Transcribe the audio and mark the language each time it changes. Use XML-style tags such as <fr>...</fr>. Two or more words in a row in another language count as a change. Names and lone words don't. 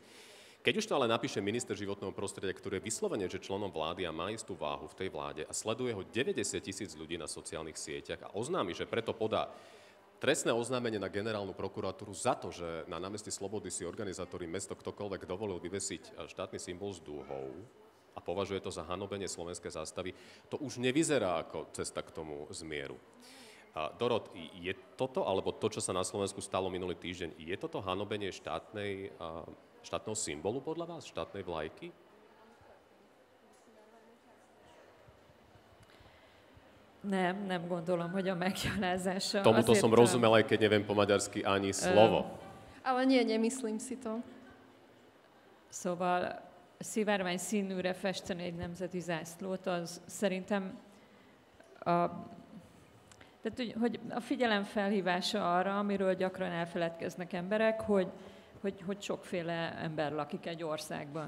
<sk>Keď už to ale napíše minister životného prostredia, ktorý je vyslovene, že členom vlády a má istú váhu v tej vláde a sleduje ho 90,000 ľudí na sociálnych sieťach a oznámi, že preto podá trestné oznámenie na generálnu prokuratúru za to, že na námestí Slobody si organizátori mesto ktokoľvek dovolil vyvesiť štátny symbol s dúhou a považuje to za hanobenie slovenskej zástavy, to už nevyzerá ako cesta k tomu zmieru. Dorot, je toto, alebo to, čo sa na Slovensku stalo minulý týždeň, je toto hanobenie štátneho symbolu podľa vás, štátnej vlajky?</sk> <hu>Nem gondolom, hogy a meggyalázása.</hu> <sk>Tomuto som rozumel, aj keď neviem po maďarsky ani slovo. Ale nie, nemyslím si to.</sk> <hu>Szóval szivárvány színűre festeni egy nemzeti zászlót, az szerintem tehát, hogy a figyelem felhívása arra, amiről gyakran elfeledkeznek emberek, hogy sokféle ember lakik egy országban.</hu>